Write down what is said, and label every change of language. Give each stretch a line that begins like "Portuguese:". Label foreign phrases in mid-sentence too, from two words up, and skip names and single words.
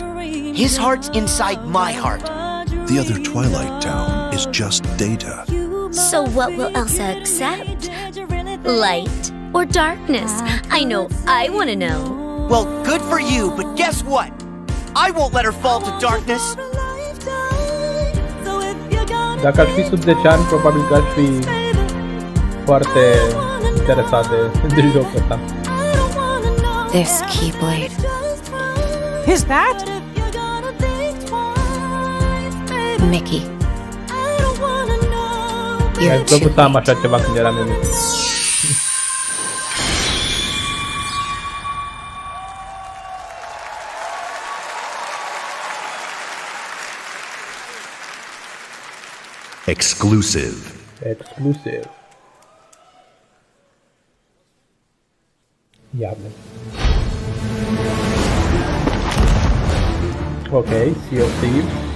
English: His heart's inside my heart. The other Twilight Town is just data. So what will Elsa accept? Light or darkness? I know I want to know. Well, good for you, but guess what? I won't let her fall to darkness.
Romanian: Dacă aș fi sub 10 ani, probabil că aș fi foarte interesat de jocul ăsta.
English: This Keyblade. Is that? Mickey.
Romanian: Mi-aș plăcut să am așa ceva când eram mic.
English: Exclusive. Exclusive. Iarne. Ok, Sea of Thieves.